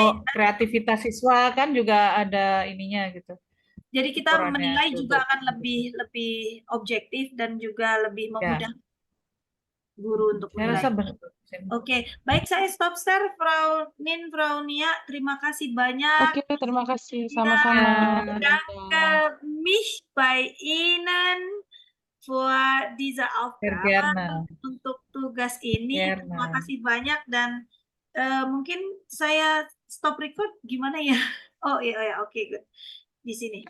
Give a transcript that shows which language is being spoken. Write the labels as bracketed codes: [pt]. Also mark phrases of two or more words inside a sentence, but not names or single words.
[id] untuk kreativitas siswa kan juga ada ininya gitu. Jadi kita Ukurannya menilai juga untuk akan lebih objektif dan juga lebih ya, memudahkan guru untuk saya menilai. rasa benar. Oke, baik, saya [en] stop share [id] Frau Nin, Frau Nia. Terima kasih banyak. Oke, terima kasih. [de] Ja, [id] Sama-sama. [de] ich bedanke mich bei Ihnen für diese Aufgabe, Gerne. [id] untuk tugas ini. Terima [de] Gerne. [id] kasih banyak, dan mungkin saya [en] stop record [id] gimana ya? Oh iya, oke, good. Di sini.